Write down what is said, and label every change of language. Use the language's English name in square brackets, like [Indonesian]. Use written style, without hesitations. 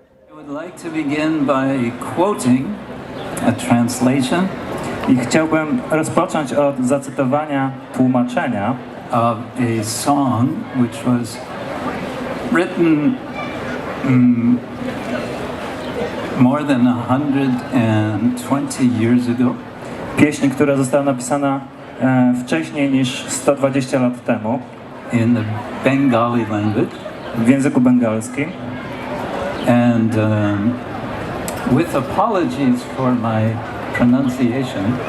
[English] I would like to begin by quoting a translation [Polish] I chciałbym rozpocząć od zacytowania tłumaczenia [English] of a song which was written more than 120 years ago. [Polish] Pieśń, która została napisana wcześniej niż 120 lat temu [English] In the Bengali language. [Polish] w języku bengalskim. [English] And with apologies for my pronunciation,